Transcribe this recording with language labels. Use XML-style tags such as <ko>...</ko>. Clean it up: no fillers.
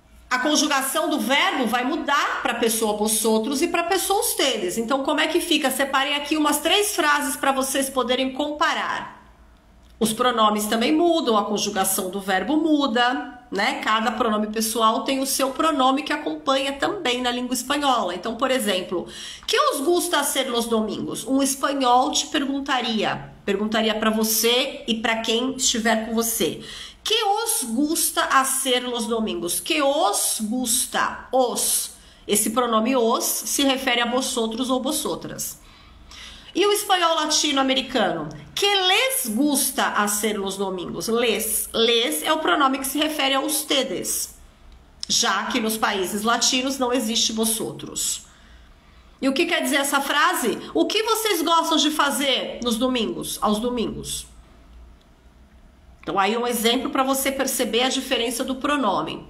<pt>A conjugação do verbo vai mudar para a pessoa vosotros e para a pessoa ustedes. Então, como é que fica? Separei aqui umas 3 frases para vocês poderem comparar. Os pronomes também mudam, a conjugação do verbo muda, né? Cada pronome pessoal tem o seu pronome que acompanha também na língua espanhola.</pt> <es>Então, por exemplo, que os gusta hacer los domingos?</es> <pt>Um espanhol te perguntaria para você e para quem estiver com você.</pt> <es>Que os gusta hacer los domingos? Que os gusta?</es> <pt>Os. Esse pronome os se refere a vosotros ou vosotras. E o espanhol latino-americano?</pt> <es>Que les gusta hacer los domingos? Les.</es> <pt>Les é o pronome que se refere a ustedes, já que nos países latinos não existe vosotros. E o que quer dizer essa frase? O que vocês gostam de fazer nos domingos, aos domingos? Então aí um exemplo para você perceber a diferença do pronome.</pt>